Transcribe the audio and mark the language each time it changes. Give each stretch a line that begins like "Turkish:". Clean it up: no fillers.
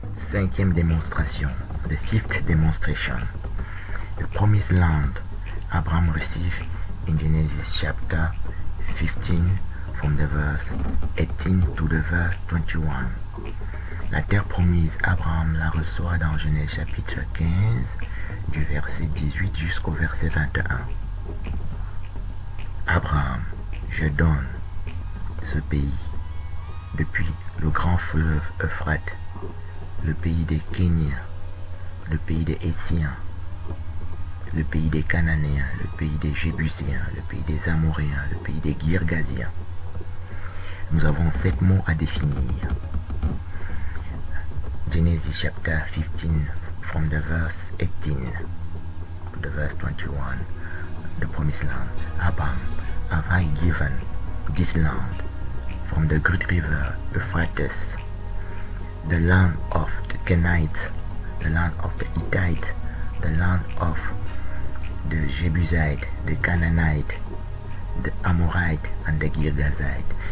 French: Cinquième démonstration,
English: the fifth demonstration. The promised land Abraham received in Genesis chapter 15 from the verse 18 to the verse 21.
French: La terre promise, Abraham la reçoit dans Genèse chapitre 15 du verset 18 jusqu'au verset 21. Abraham, je donne ce pays depuis le grand fleuve Euphrate, le pays des Kéniens, le pays des Hétiens, le pays des Cananéens, le pays des Jébuséens, le pays des Amoréens, le pays des Girgasiens. Nous avons 7 mots à définir.
English: Genesis chapter 15 from the verse 18 to the verse 21, the promised land. Abraham, have I given this land from the great river Euphrates, the land of the Canaanites, the land of the Hittite, the land of the Jebusite, the Canaanite, the Amorite, and the Girgazite.